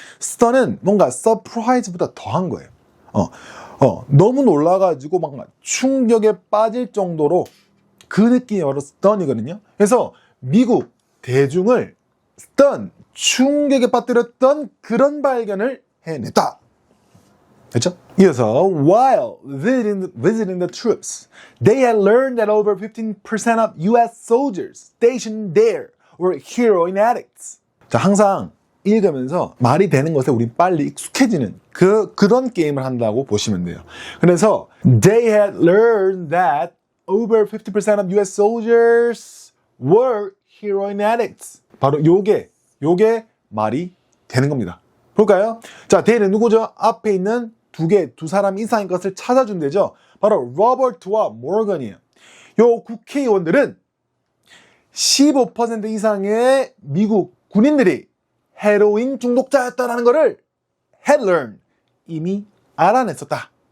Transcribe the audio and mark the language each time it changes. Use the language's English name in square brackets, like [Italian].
[Korean] stun은 뭔가 surprise보다 더한 거예요. 너무 놀라가지고 막 충격에 빠질 정도로 그 느낌이 바로 stun이거든요. 그래서 미국 대중을 stun, 충격에 빠뜨렸던 그런 발견을 해냈다. 됐죠? 이어서 [English] while visiting the troops, they had learned that over 15% of US soldiers stationed there were heroin addicts. [Korean] 자, 항상 읽으면서 말이 되는 것에 우리 빨리 익숙해지는 그런 게임을 한다고 보시면 돼요. 그래서 [English] they had learned that over 50% of US soldiers were heroin addicts. [Korean] 바로 요게 말이 되는 겁니다. 볼까요? 자, they는 누구죠? 앞에 있는 두 사람 이상인 것을 찾아준대죠. 바로 로버트와 모건이에요. 요 국회의원들은 15% 이상의 미국 군인들이 헤로인 중독자였다는 것을 [English] had learned, [Korean] 이미 알아냈었다.